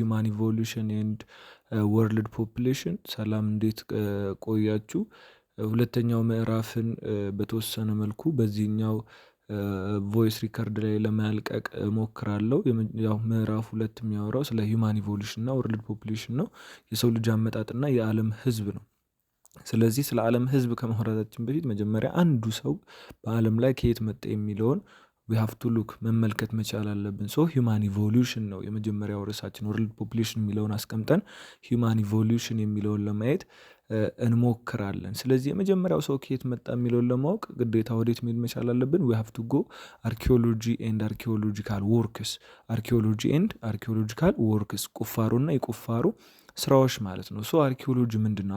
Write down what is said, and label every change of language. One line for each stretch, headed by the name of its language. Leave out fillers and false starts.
English: evolution and world population
Amharic: ሰላም እንዴት ቆያችሁ? ሁለተኛው ምዕራፍን በተወሰነ መልኩ በዚህኛው ቮይስ ሪከርድ ላይ ለማልቀቅ ሞክራለሁ። ያው ምዕራፍ 2 የሚያወራው ስለ ሂውማን ኢቮሉሽን እና ወርልድ ፖፑሌሽን ነው። የሰው ልጅ አመጣጥና የዓለም ህዝብ ነው። ስለዚህ ስለ ዓለም ህዝብ ከማውራታችን በፊት መጀመሪያ አንዱ ሰው በዓለም ላይ ከየት መጣ የሚለውን
English: we have to look
Amharic: መመልከት መቻል አለብን። ሶ ሂውማን ኢቮሉሽን ነው የመጀመሪያው ርዕሳችን። ወርልድ ፖፑሌሽን የሚለውን አስቀምጠን ሂውማን ኢቮሉሽን የሚለውን ለማየት እንሞክራለን። ስለዚህ የመጀመሪያው ሰው ከየት መጣ የሚለውን ለማወቅ ግዴታ ወዴት መሄድ መቻል አለብን?
English: we have to go archaeology and archaeological works archaeology and archaeological works
Amharic: ቁፋሮና የቁፋሮ ስራዎች ማለት ነው። ሶ አርኪኦሎጂ ምንድነው?